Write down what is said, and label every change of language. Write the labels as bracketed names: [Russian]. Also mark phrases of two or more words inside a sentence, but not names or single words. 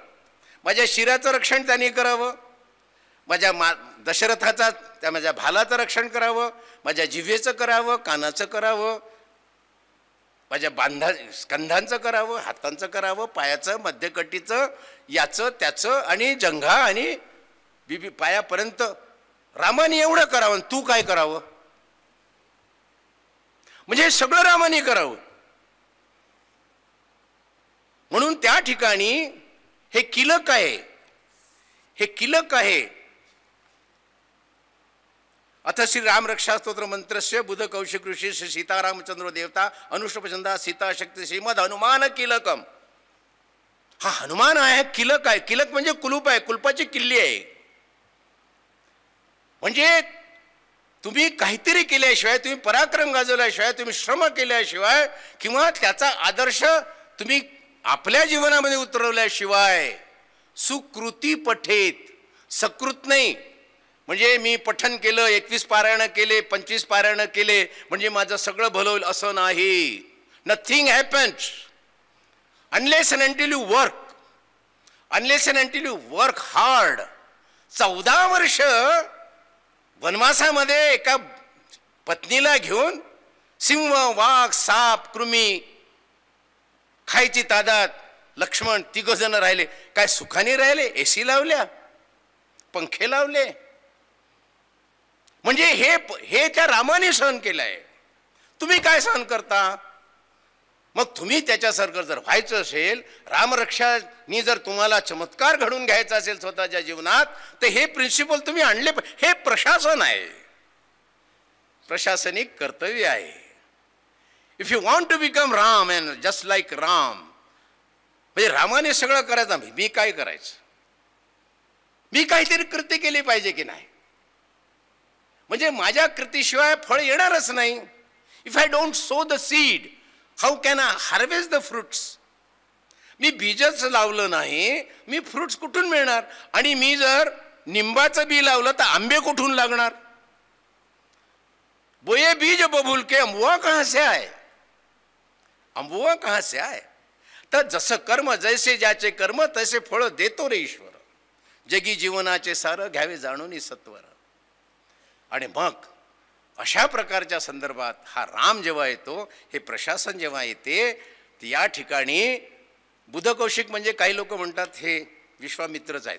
[Marathi] माझ्या शिराचं रक्षण त्याने करावं, माझ्या दशरथाचा त्या माझ्या भालाचं रक्षण करावं, माझ्या जिव्हेचं करावं, कानाचं करावं, माझ्या स्कंधांचं करावं, हातांचं करावं, पायाचं, मध्यकटीचं, याचं त्याचं आणि जंघा आणि पायापर्यंत रामाने एवढं करावं. तू काय करावं? म्हणजे हे सगळं रामाने करावं. म्हणून त्या ठिकाणी हे किलक आहे, हे किलक आहे. [Sanskrit] अथ श्री राम रक्षा स्तोत्र मंत्रस्य बुध कौशिक ऋषी श्री सीतारामचंद्र देवता अनुष्टपचंदा सीता शक्ती श्रीमद हनुमान किलकम. [Marathi] हा हनुमान आहे, किलक आहे. किलक म्हणजे कुलूप आहे, कुलपाची किल्ली आहे. म्हणजे तुम्ही काहीतरी केल्याशिवाय, तुम्ही पराक्रम गाजवल्याशिवाय, तुम्ही श्रम केल्याशिवाय किंवा त्याचा आदर्श तुम्ही आपल्या जीवनामध्ये उतरवल्याशिवाय सुकृती पठेत. सकृत नाही म्हणजे मी पठन केलं, 21 पारायण केले, 25 पारायण केले म्हणजे माझं सगळं भलं होईल असं नाही. [English] Nothing happens unless and until you work, unless and until you work hard. [Marathi] 14 वर्ष वनवासामध्ये एका पत्नीला घेऊन सिंह, वाघ, साप, कृमी खायची तादात लक्ष्मण 3 जण राहिले. काय सुखाने राहिले? एसी लावल्या, पंखे लावले. म्हणजे हे त्या रामाने सहन केलंय. तुम्ही काय सहन करता? मग तुम्ही त्याच्यासारखं जर व्हायचं असेल, रामरक्षानी जर तुम्हाला चमत्कार घडून घ्यायचा असेल स्वतःच्या जीवनात, तर हे प्रिन्सिपल तुम्ही आणले. हे प्रशासन आहे, प्रशासनिक कर्तव्य आहे. [English] If you want to become Ram and just like Ram, [Marathi] म्हणजे रामाने सगळं करायचं, मी काय करायचं? मी काहीतरी कृत्य केली पाहिजे की नाही? म्हणजे माझ्या कृतीशिवाय फळ येणारच नाही. [English] If I don't sow the seed, how can I harvest the fruits? [Marathi] मी बीजच लावलं नाही, मी फ्रुट्स कुठून मिळणार? आणि मी जर निंबाचं बी लावलं तर आंबे कुठून लागणार? [Hindi] बोये बीज बबूल के अम्बुआ कहाँ से आए? अम्बुआ कहाँ से आए? [Marathi] तर जसं कर्म, जैसे ज्याचे कर्म तसे फळ देतो रे ईश्वर. जगी जीवनाचे सार घ्यावे जाणून सत्वर. आणि मग अशा प्रकारच्या संदर्भात हा राम जेव्हा येतो, हे प्रशासन जेव्हा येते, तर या ठिकाणी बुधकौशिक म्हणजे काही लोक म्हणतात हे विश्वामित्रच आहेत.